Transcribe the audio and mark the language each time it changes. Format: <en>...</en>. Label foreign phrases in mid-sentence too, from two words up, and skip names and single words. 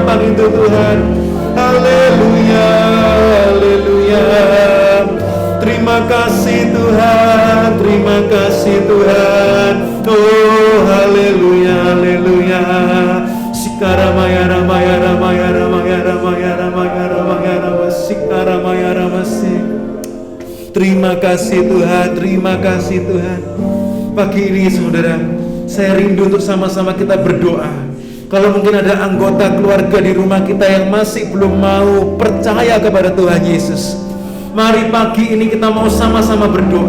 <id>itu Tuhan. Haleluya, haleluya. Terima kasih Tuhan, terima kasih Tuhan. Oh haleluya, haleluya. Sikaramaya ramaya ramaya ramaya ramaya ramaya ramaya ramaya sikaramaya ramasi. Terima kasih Tuhan, terima kasih Tuhan. Pagi ini saudara, saya rindu untuk sama-sama kita berdoa. Kalau mungkin ada anggota keluarga di rumah kita yang masih belum mau percaya kepada Tuhan Yesus, mari pagi ini kita mau sama-sama berdoa.</id>